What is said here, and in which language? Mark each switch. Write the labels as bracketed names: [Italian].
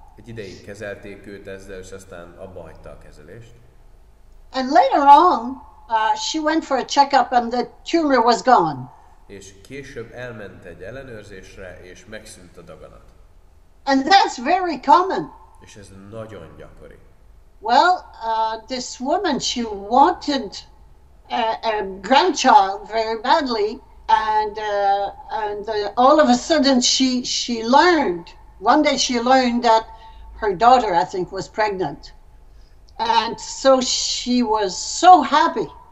[Hungarian] Egy ideig kezelték őt ezzel, és aztán abba hagyta a kezelést. [English] And later on, she went for a checkup, and the tumor was gone. [Hungarian] És később elment egy ellenőrzésre, és megszűnt a daganat. [English] And that's very common. [Hungarian] És ez nagyon gyakori. [English] Well, this woman, she wanted a grandchild very badly, and all of a sudden she learned. One day she learned that her daughter, I think, was pregnant, and so she was so happy.